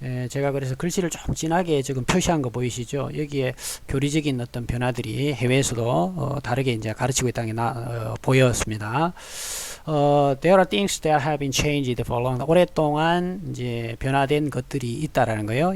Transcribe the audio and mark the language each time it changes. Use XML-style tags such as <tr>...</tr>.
<ko>제가 그래서 글씨를 좀 진하게 지금 표시한 거 보이시죠? 여기에 교리적인 어떤 변화들이 해외에서도 다르게 이제 가르치고 있다는 게 보였습니다.</ko> <en>There are things that have been changed for long.</en> <ko>오랫동안 이제 변화된 것들이 있다라는 거예요.</ko>